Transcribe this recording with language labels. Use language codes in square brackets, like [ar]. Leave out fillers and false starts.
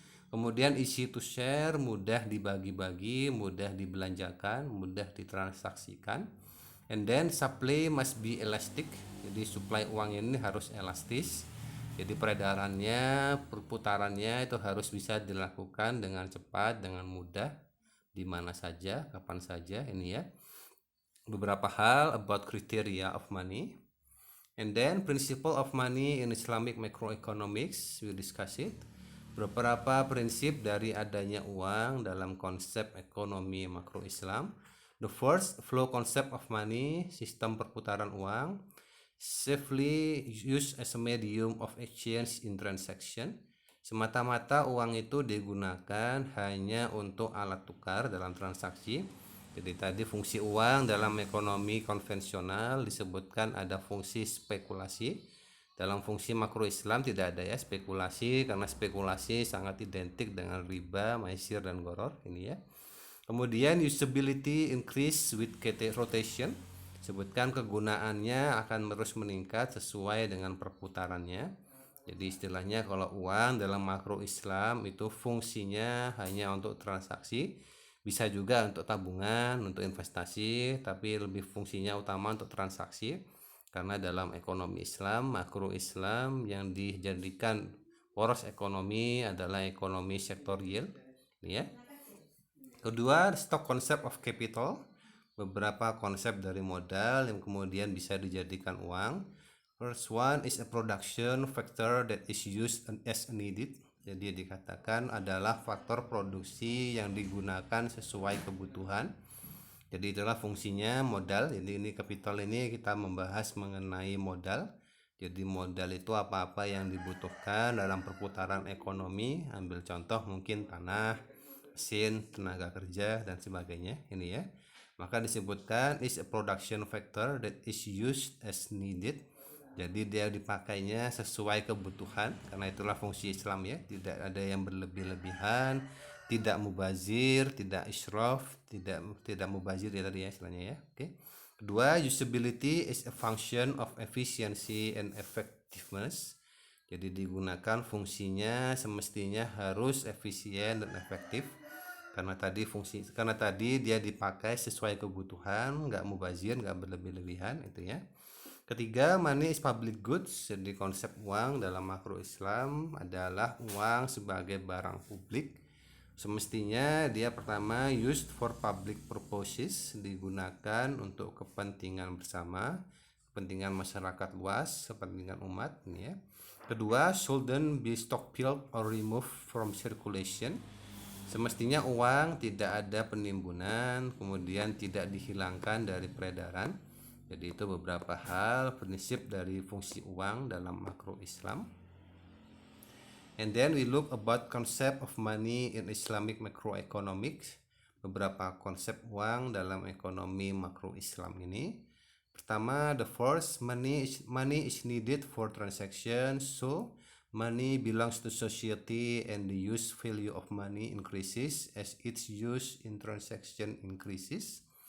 [id] Kemudian [en] easy to share, [id] mudah dibagi-bagi, mudah dibelanjakan, mudah ditransaksikan. [en] And then supply must be elastic, [id] jadi supply uang ini harus elastis. Jadi peredarannya, perputarannya itu harus bisa dilakukan dengan cepat, dengan mudah, di mana saja, kapan saja ini ya. Beberapa hal [en] about criteria of money. And then principle of money in Islamic macroeconomics, we discuss it. [id] Beberapa prinsip dari adanya uang dalam konsep ekonomi makro Islam. [en] The first, flow concept of money, [id] sistem perputaran uang. [en] Safely used as a medium of exchange in transaction. [id] Semata-mata uang itu digunakan hanya untuk alat tukar dalam transaksi. Jadi tadi fungsi uang dalam ekonomi konvensional disebutkan ada fungsi spekulasi. Dalam fungsi makro Islam tidak ada ya spekulasi, karena spekulasi sangat identik dengan riba, maisir, dan goror ini ya. [en] Kemudian usability increase with rotation. [id] Sebutkan kegunaannya akan terus meningkat sesuai dengan perputarannya. Jadi istilahnya kalau uang dalam makro Islam itu fungsinya hanya untuk transaksi, bisa juga untuk tabungan, untuk investasi, tapi lebih fungsinya utama untuk transaksi. Karena dalam ekonomi Islam, makro Islam yang dijadikan poros ekonomi adalah ekonomi sektor real, ya. Kedua, [en] stock concept of capital, [id] beberapa konsep dari modal yang kemudian bisa dijadikan uang. [en] First one is a production factor that is used as needed. [id] Jadi dikatakan adalah faktor produksi yang digunakan sesuai kebutuhan. Jadi itulah fungsinya modal. Jadi ini capital, ini kita membahas mengenai modal. Jadi modal itu apa-apa yang dibutuhkan dalam perputaran ekonomi. Ambil contoh mungkin tanah, mesin, tenaga kerja, dan sebagainya. Ini ya. Maka disebutkan [en] is a production factor that is used as needed. [id] Jadi dia dipakainya sesuai kebutuhan, karena itulah fungsi Islam ya. Tidak ada yang berlebih-lebihan, tidak mubazir, tidak israf, tidak mubazir ya tadi ya istilahnya ya. Oke. Kedua, [en] usability is a function of efficiency and effectiveness. [id] Jadi digunakan fungsinya semestinya harus efisien dan efektif. Karena tadi dia dipakai sesuai kebutuhan, nggak mubazir, nggak berlebih-lebihan itu ya. Ketiga, [en] money is public goods. [id] Jadi konsep uang dalam makro Islam adalah uang sebagai barang publik. Semestinya dia pertama [en] used for public purposes, [id] digunakan untuk kepentingan bersama, kepentingan masyarakat luas, kepentingan umat ya. Kedua, [en] shouldn't be stockpiled or removed from circulation. [id] Semestinya uang tidak ada penimbunan, kemudian tidak dihilangkan dari peredaran. Jadi itu beberapa hal prinsip dari fungsi uang dalam makro Islam. [en] And then we look about concept of money in Islamic macroeconomics. [id] Beberapa konsep uang dalam ekonomi makro Islam ini. Pertama, [en] the first, money is needed for transaction, so money belongs to society and the use value of money increases as its use in transaction increases.